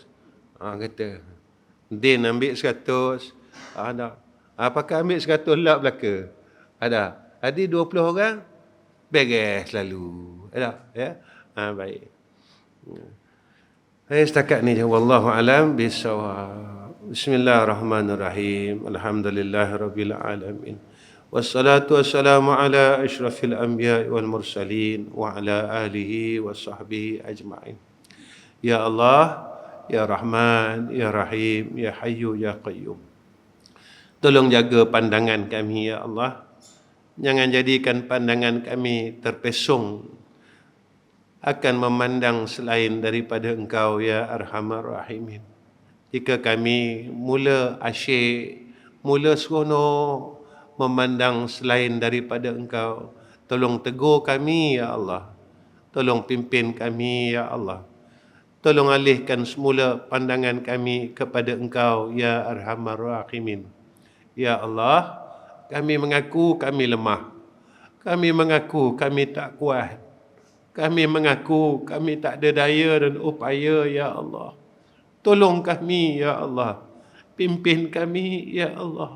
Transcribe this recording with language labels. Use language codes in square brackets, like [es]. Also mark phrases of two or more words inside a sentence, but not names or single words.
[ms] Kata. Din ambil 100. Pakai ambil 100 lot belaka. Ada. Jadi 20 orang, beres lalu. Ada. Ya? Baik. Setakat ni. [ar] والله أعلم بالصواب. بسم الله الرحمن الرحيم. الحمد لله رب العالمين. والصلاة والسلام على أشرف الأنبياء والمرسلين وعلى آله وصحبه أجمعين. يا الله، يا رحمن، يا رحيم، يا حي، يا قيوم. [ms] Tolong jaga pandangan kami, [ar] يا الله. [ms] Jangan jadikan pandangan kami terpesong akan memandang selain daripada Engkau, [ar] يا أرحم الراحمين. [ms] Jika kami mula asyik, mula seronok memandang selain daripada Engkau, tolong tegur kami, [ar] يا الله. [ms] Tolong pimpin kami, [ar] يا الله. [ms] Tolong alihkan semula pandangan kami kepada Engkau, [ar] يا أرحم الراحمين. يا الله, [ms] kami mengaku kami lemah. Kami mengaku kami tak kuat. Kami mengaku kami tak ada daya dan upaya, [ar] يا الله. [ms] Tolong kami, [ar] يا الله. [ms] Pimpin kami, [ar] يا الله.